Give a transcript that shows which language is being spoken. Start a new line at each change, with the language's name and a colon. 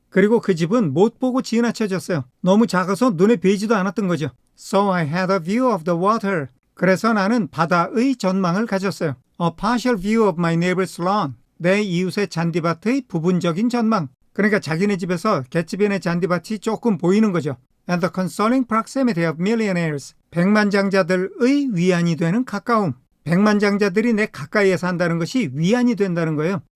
Korean: 그리고 그 집은 못 보고 지나쳐졌어요. 너무 작아서 눈에 뵈지도 않았던 거죠.
English: So I had a view of the water.
Korean: 그래서 나는 바다의 전망을 가졌어요.
English: A partial view of my neighbor's lawn.
Korean: 내 이웃의 잔디밭의 부분적인 전망. 그러니까 자기네 집에서 개츠비네 잔디밭이 조금 보이는 거죠.
English: And the consoling proximity of millionaires.
Korean: 백만장자들의 위안이 되는 가까움. 백만장자들이 내 가까이에 산다는 것이 위안이 된다는 거예요.